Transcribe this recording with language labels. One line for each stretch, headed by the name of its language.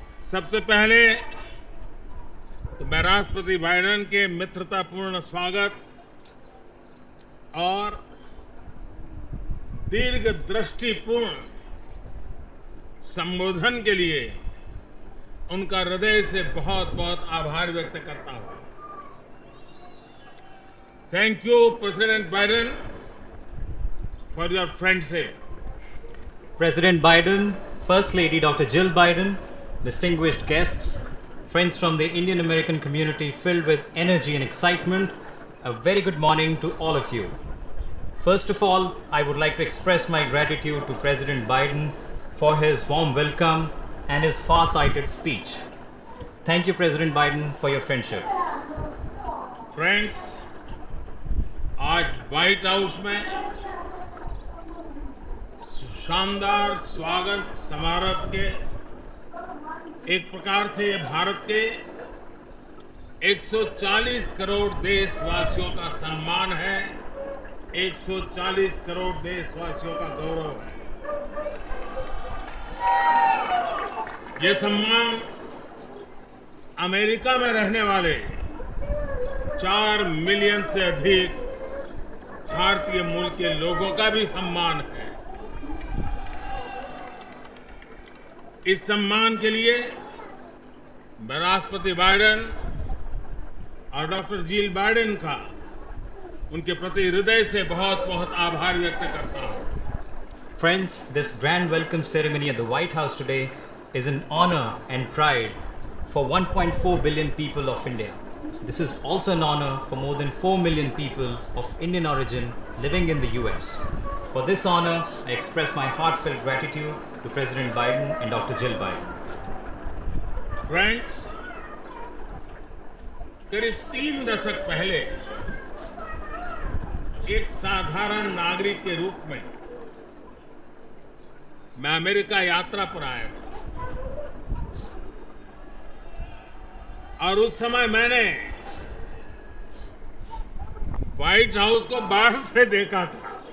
Hindi: सबसे पहले तो मैं राष्ट्रपति बाइडेन के मित्रतापूर्ण स्वागत और दीर्घ दृष्टिपूर्ण संबोधन के लिए उनका हृदय से बहुत बहुत आभार व्यक्त करता हूं।
English: Thank you president Biden for your friendship. President Biden, First Lady Dr. Jill Biden, distinguished guests, friends from the Indian American community filled with energy and excitement, a very good morning to all of you. First of all, I would like to express my gratitude to President Biden for his warm welcome and his far-sighted speech. Thank you, President Biden, for your friendship.
Hindi: Friends, आज white house में शानदार स्वागत समारोह के एक प्रकार से ये भारत के 140 करोड़ देशवासियों का सम्मान है, 140 करोड़ देशवासियों का गौरव है। ये सम्मान अमेरिका में रहने वाले 4 मिलियन से अधिक भारतीय मूल के लोगों का भी सम्मान है। इस सम्मान के लिए मैं राष्ट्रपति बाइडेन और डॉक्टर जिल बाइडेन का उनके प्रति हृदय से बहुत बहुत आभार व्यक्त करता हूं।
English: Friends, this grand welcome ceremony at the White House today is an honor and pride for 1.4 billion people of India. This is also an honor for more than 4 million people of Indian origin living in the US. For this honor, I express my heartfelt gratitude to President Biden and Dr. Jill Biden.
Hindi: Friends, करीब 3 दशक पहले एक साधारण नागरिक के रूप में मैं अमेरिका यात्रा पर आया था और उस समय मैंने व्हाइट हाउस को बाहर से देखा था।